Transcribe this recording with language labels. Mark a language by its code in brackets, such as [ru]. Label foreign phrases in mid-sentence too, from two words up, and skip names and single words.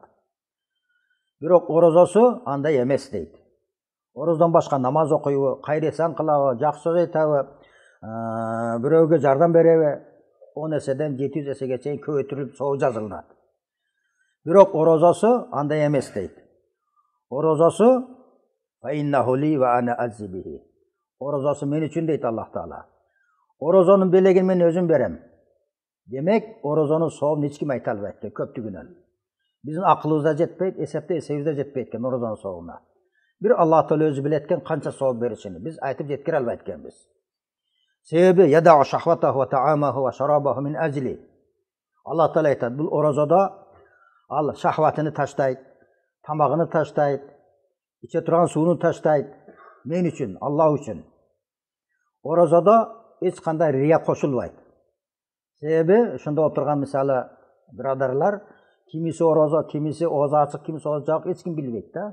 [ky] Бирок орозосу андай эмес дейт. Ороздон башка намаз окуйбу, кайыр-эсан кылабы, жакшы сөз айтабы, бирөөгө жардам береби, 10 эседен 700 эсеге чейин көбөйтүлүп сооп жазылынат. Бирок орозосу андай эмес дейт. [ar] Орозосу فإنه لي وأنا أجزي به. [ky] Орозосу мен үчүн дейт Аллах Таала. Орозонун белегин мен өзүм берем. Демек, орозонун сообун эч ким айта албайт экен көптүгүнөн. Биздин акылыбызда жетпейт, эсебизде жетпейт экен орозонун сообуна. Бир Аллах Таала өзү билет экен канча сооп беришини. Биз айтып жеткире албайт экенбиз. [ar] Себеби يدع شهوته وطعامه وشرابه من أجلي. [ky] Аллах Таала айтат, бул орозодо ал шахватыны таштайт, тамагыны таштайт, иче турган сууну таштайт. Мен үчүн, Аллах үчүн. Орозодо эч кандай рия кошулбайт. Себеби ошондо отурган мисалы бирадарлар, кимиси орозо, кимиси оозу ачык, кимиси оозу жабык, эч ким билбейт да.